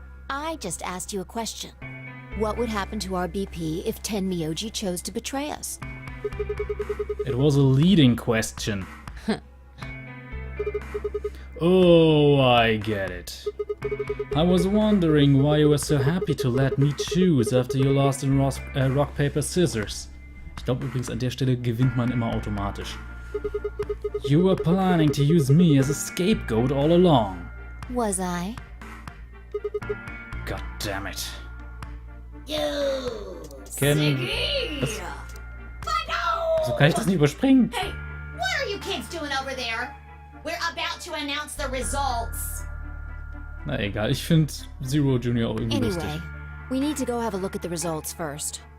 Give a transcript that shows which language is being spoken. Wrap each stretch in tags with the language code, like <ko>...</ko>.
<en>I just asked you a question. What would happen to our BP if 10 Myoji chose to betray us? It was a leading question. Oh, I get it. I was wondering why you were so happy to let me choose after you lost in Rock, Paper, Scissors.</en> <de>Ich glaube übrigens, an der Stelle gewinnt man immer automatisch.</de> <en>You were planning to use me as a scapegoat all along. Was I? God damn it. You, Was?</en> <de>Wieso kann ich das nicht überspringen?</de> <en>Hey, what are you kids doing over there? We're about to announce the results.</en> <de>Na egal, ich finde Zero Junior auch irgendwie lustig.</de> <en>Anyway, we need to go have a look at the results first.</en>